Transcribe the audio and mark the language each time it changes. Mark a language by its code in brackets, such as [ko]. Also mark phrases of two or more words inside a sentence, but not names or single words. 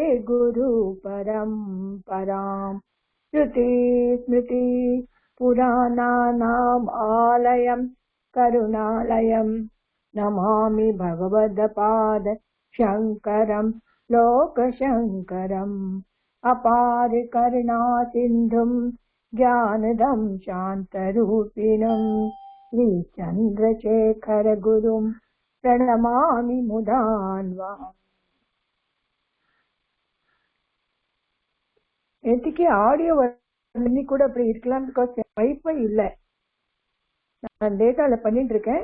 [sa] गुरु परम्परम् श्रुति स्मृति पुराणानाम् आलयम् करुणालयम् नमामि भगवत्पाद शङ्करम् लोकशङ्करम् अपार करुणा सिन्धुम् ज्ञानदम् शान्तरूपिणम् श्री चन्द्रशेखर गुरुम् प्रणमामि मुदान्व. [ta] நேற்றுக்கு ஆடியோ இன்னி கூட அப்படி இருக்கலாம், பிகாஸ் வைஃபை இல்லை. நான் டேட்டால பண்ணிட்டு இருக்கேன்.